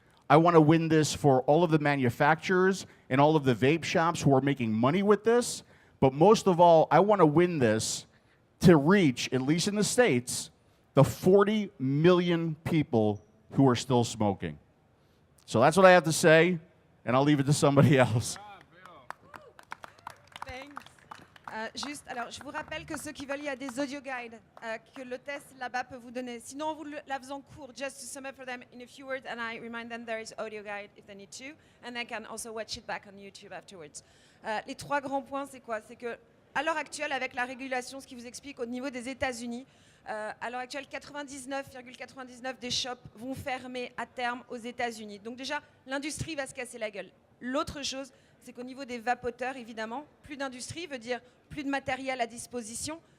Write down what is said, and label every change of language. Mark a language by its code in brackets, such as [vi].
[en] I want to win this for all of the manufacturers and all of the vape shops who are making money with this. But most of all, I want to win this to reach, at least in the States, the 40 million people who are still smoking. So that's what I have to say, and I'll leave it to somebody else. [fr] Juste, alors je vous rappelle que ceux qui veulent, il y a des audio guides que le test là-bas peut vous donner. Sinon, en vous la faisant court, [en] just to sum up for them in a few words, and I remind them there is audio guide if they need to, and they can also watch it back on YouTube afterwards. [fr] Les 3 grands points, c'est quoi? C'est que à l'heure actuelle, avec la régulation, ce qui vous explique au niveau des États-Unis, à l'heure actuelle, 99,99 des shops vont fermer à terme aux États-Unis. Donc déjà, l'industrie va se casser la gueule. L'autre chose, c'est qu'au niveau des vapoteurs, évidemment, plus d'industrie veut dire plus de matériel à disposition.